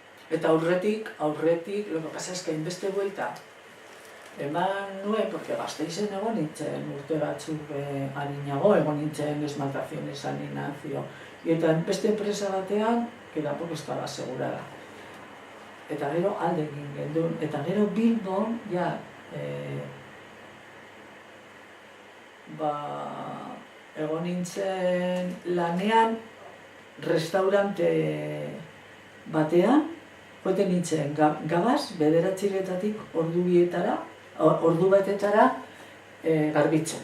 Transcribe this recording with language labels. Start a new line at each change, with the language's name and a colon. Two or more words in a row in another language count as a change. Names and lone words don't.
Basque: Eta aurretik,
Spanish: lo que pasa es que
Basque: inbeste buelta, eman nuen, porque Gasteizen egon nintzen urte batzuk harinago, egon nintzen esmaltaciones, aninazio, eta beste enpresa batean,
Spanish: que tampoco estaba asegurada.
Basque: Eta gero alde egin gendun, eta gero Bilbon, ja, egon nintzen lanean restaurante batean, joeten nintzen gabaz, 9:00 ordu batetara garbitzen.